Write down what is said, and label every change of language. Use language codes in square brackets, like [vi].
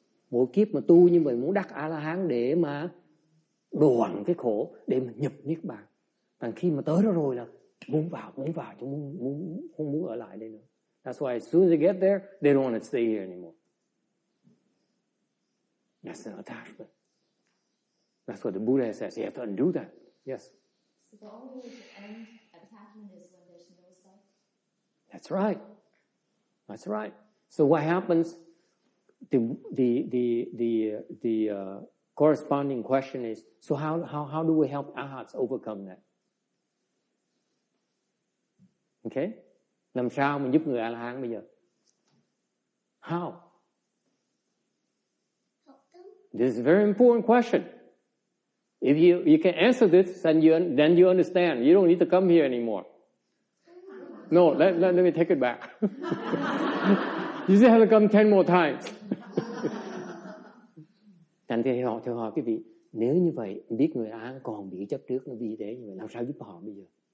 [vi] Mỗi kiếp mà tu như vậy muốn đắc A-la-hán để mà đoạn cái khổ, để mà nhập niết bàn. Còn khi mà tới đó rồi là muốn vào, chứ không muốn ở lại đây nữa. [en] That's why as soon as they get there, they don't want to stay here anymore. That's an attachment. That's what the Buddha says. You have to undo that. Yes. So the only way to end attachment is when there's no self. That's right. That's right. So what happens? The corresponding question is: so how do we help arhats overcome that? Okay. [vi] Làm sao mình giúp người A-la-hán bây giờ? [en] How? This is a very important question. If you can answer this, then you understand. You don't need to come here anymore. No, let me take it back. You just have to come 10 more times. [vi] Thành thì thưa hỏi quý vị, nếu như vậy, biết người Á còn bị chấp trước nó vi tế như vậy, làm sao giúp họ bây giờ?